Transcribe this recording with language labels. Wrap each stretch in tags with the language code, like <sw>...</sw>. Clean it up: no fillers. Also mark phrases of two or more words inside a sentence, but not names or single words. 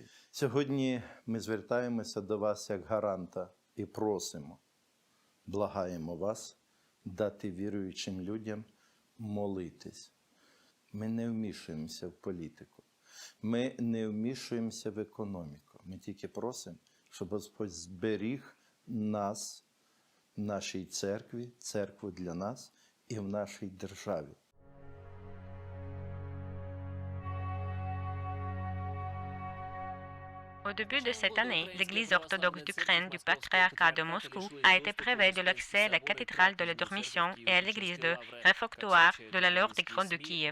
<uk>Сьогодні ми звертаємося до вас як гаранта і просимо, благаємо вас дати віруючим людям молитись. Ми не вмішуємося в політику, ми не вмішуємося в економіку. Ми тільки просимо, щоб Господь зберіг нас, в нашій церкві, церкву для нас і в нашій державі.</uk> <fr>Au début de cette année, l'Église orthodoxe d'Ukraine du patriarcat de Moscou a été privée de l'accès à la cathédrale de la Dormition et à l'église de réfectoire de la Lourde des Grottes de Kiev.</fr>